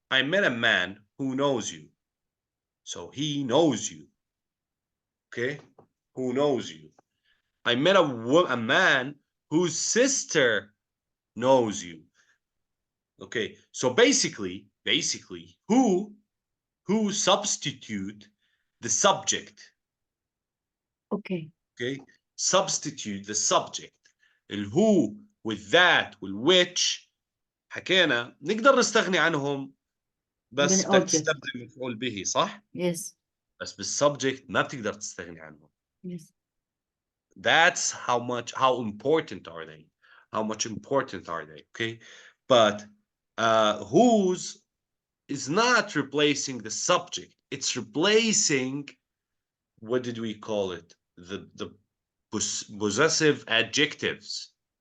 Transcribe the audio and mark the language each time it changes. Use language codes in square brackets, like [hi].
[en] I met a man who knows you. So he knows you. Okay. Who knows you. I met a man whose sister knows you. Okay. So basically, who substitute the subject. Okay. Okay. Substitute the subject. who with that [ar] والwhich حكينا نقدر نستغني عنهم بس بدك تستخدم مفعول به صح؟ [en] Yes. [ar] بس بالسبجكت ما بتقدر تستغني عنهم. [en] Yes. That's how important are they? How much important are they? Okay. But whose is not replacing the subject. It's replacing, what did we call it? The possessive adjectives.